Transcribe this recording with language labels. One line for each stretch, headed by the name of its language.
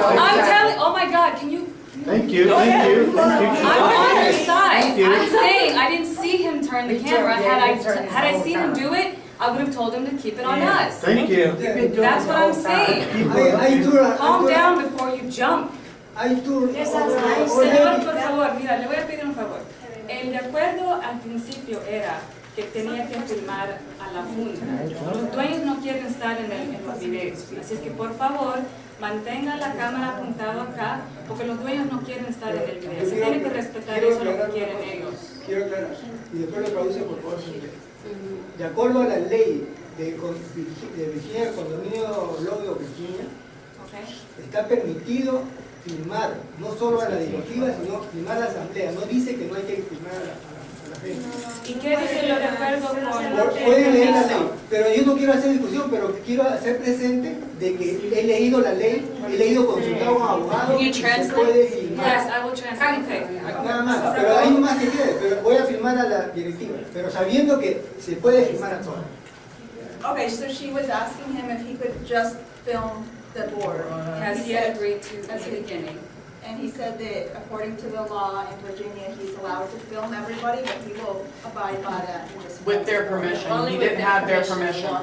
English: I'm telling, oh my God, can you? Thank you, thank you. I'm on your side. Thank you. I'm saying, I didn't see him turn the camera. Had I seen him do it, I would have told him to keep it on us. Thank you. That's what I'm saying. Calm down before you jump.
Spanish: Señor, por favor, mira, le voy a pedir un favor. El de acuerdo al principio era que tenía que filmar a la junta. Los dueños no quieren estar en los videos, así es que por favor mantenga la cámara apuntada acá, porque los dueños no quieren estar en el video. Se tiene que respetar eso, lo que quieren ellos. Quiero aclarar, y después lo traduce por favor. De acuerdo a la ley de Virginia, condominio Lobby o Virginia, está permitido filmar, no solo a la directiva, sino filmar a la asamblea. No dice que no hay que filmar a la gente. ¿Y qué dice lo de acuerdo con...? Pueden leer la ley, pero yo no quiero hacer discusión, pero quiero hacer presente de que he leído la ley, he leído consultar a un abogado y se puede filmar.
English: Yes, I will translate.
Spanish: Nada más, pero ahí no más que quede, pero voy a filmar a la directiva, pero sabiendo que se puede filmar a todos.
English: Okay, so she was asking him if he could just film the board. Has he agreed to at the beginning? And he said that according to the law in Virginia, he's allowed to film everybody, but he will abide by that. With their permission. He didn't have their permission.